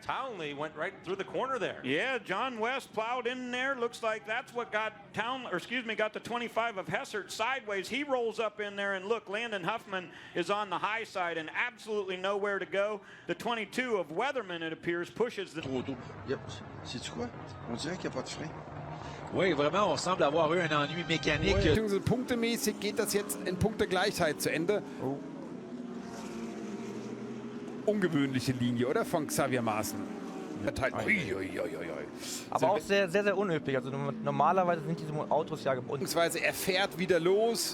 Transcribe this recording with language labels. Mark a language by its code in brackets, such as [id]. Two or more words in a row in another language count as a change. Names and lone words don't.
[en] Townley went right through the corner there. Yeah, John West plowed in there. Looks like that's what got got the 25 of Hessert sideways. He rolls up in there, and look, Landon Huffman is on the high side and absolutely nowhere to go. The 22 of Weatherman, it appears, pushes the... Yep. [fr] Sais-tu quoi? On dirait qu'il n'y a pas de frein. Oui, vraiment, on semble avoir eu un ennui mécanique. [de] Punktemäßig geht das jetzt in Punktegleichheit zu Ende. Oh. Ungewöhnliche Linie, oder? Von Xavier Maaßen. Aber auch sehr, sehr, sehr unüblich. Also normalerweise sind diese Autos ja gebunden. Beziehungsweise er fährt wieder los.